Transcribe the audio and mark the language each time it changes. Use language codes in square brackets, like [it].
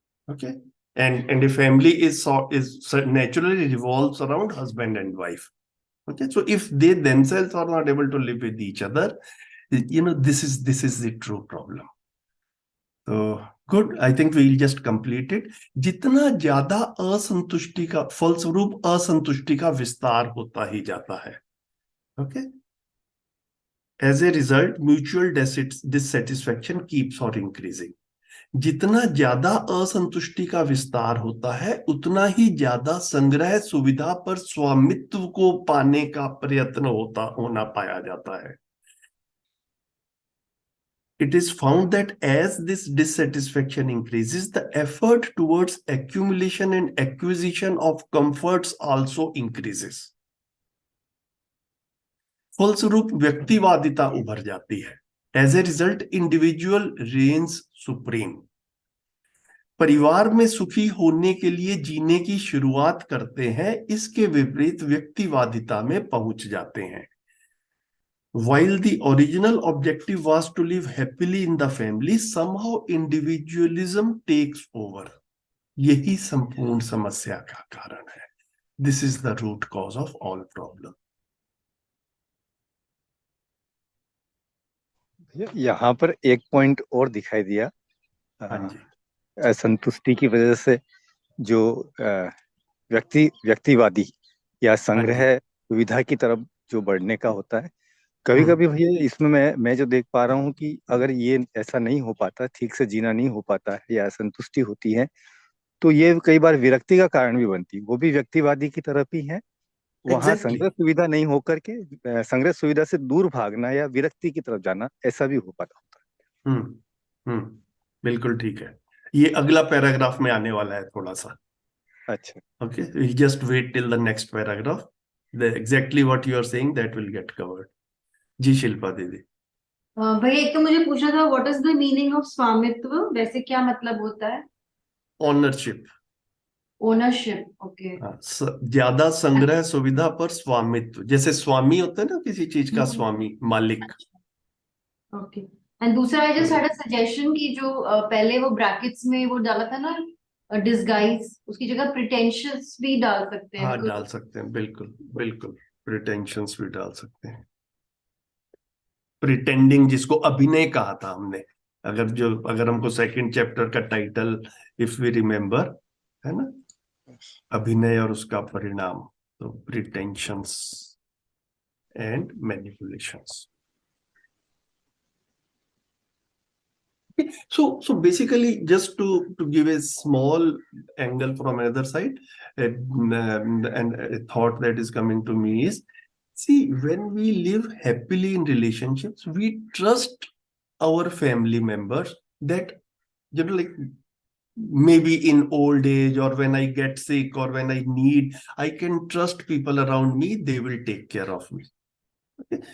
[en] Okay, and a family is naturally revolves around husband and wife. Okay, so if they themselves are not able to live with each other, this is the true problem. So good, I think we'll just complete it. [hi] जितना ज्यादा असंतुष्टि का फलस्वरूप असंतुष्टि का विस्तार होता ही जाता है. [en] Okay, as a result, mutual dissatisfaction keeps on increasing. [hi] जितना ज्यादा असंतुष्टि का विस्तार होता है, उतना ही ज्यादा संग्रह सुविधा पर स्वामित्व को पाने का प्रयत्न होना पाया जाता है. [en] It is found that as this dissatisfaction increases, the effort towards accumulation and acquisition of comforts also increases. [hi] फलस्वरूप व्यक्तिवादिता उभर जाती है. [en] As a result, individual reigns supreme. [hi] परिवार में सुखी होने के लिए जीने की शुरुआत करते हैं, इसके विपरीत व्यक्तिवादिता में पहुंच जाते हैं. [en] While the original objective was to live happily in the family, somehow individualism takes over. [hi] यही संपूर्ण समस्या का कारण है. [en] This is the root cause of all problem. [hi] यहाँ पर एक पॉइंट और दिखाई दिया. असंतुष्टि की वजह से जो व्यक्तिवादी या संग्रह सुविधा की तरफ जो बढ़ने का होता है, कभी कभी भैया इसमें मैं जो देख पा रहा हूँ कि अगर ये ऐसा नहीं हो पाता, ठीक से जीना नहीं हो पाता है या असंतुष्टि होती है, तो ये कई बार विरक्ति का कारण भी बनती, वो भी व्यक्तिवादी की तरफ ही है। वहां [en] exactly [hi] संग्रह सुविधा नहीं होकर के संग्रह सुविधा से दूर भागना या विरक्ति की तरफ जाना, ऐसा भी हो पाता होता हम्म, बिल्कुल ठीक है। ये अगला पैराग्राफ में आने वाला है थोड़ा सा। है। अच्छा, [en] Okay, we just wait till the next paragraph. Exactly what you are saying that will get covered. [hi] जी शिल्पा दीदी। भैया एक तो मुझे पूछना था, [en] what is the meaning of [hi] स्वामित्व, वैसे क्या मतलब होता है? [en] Ownership. Ownership, okay. [hi] हाँ, ज्यादा संग्रह सुविधा पर स्वामित्व, जैसे स्वामी होता है ना किसी चीज का, स्वामी मालिक। ओके। एंड दूसरा [en] I just had a suggestion [hi] कि जो पहले वो ब्रैकेट्स में वो डाला था ना डिसगाइज, उसकी जगह प्रिटेंशियस भी डाल सकते हैं। हाँ डाल सकते हैं, बिल्कुल बिल्कुल, प्रिटेंशंस भी डाल सकते हैं। प्रिटेंडिंग जिसको अभिनय कहा था हमने, अगर हमको सेकंड चैप्टर का टाइटल [en] if we remember, [hi] है ना, अभिनय और उसका परिणाम, तो प्रिटेंशंस and manipulations. [en] So basically, just to give a small angle from another side, and a thought that is coming to me is, see, when we live happily in relationships, we trust our family members that, like maybe in old age or when I get sick or when I need, I can trust people around me, they will take care of me. Okay?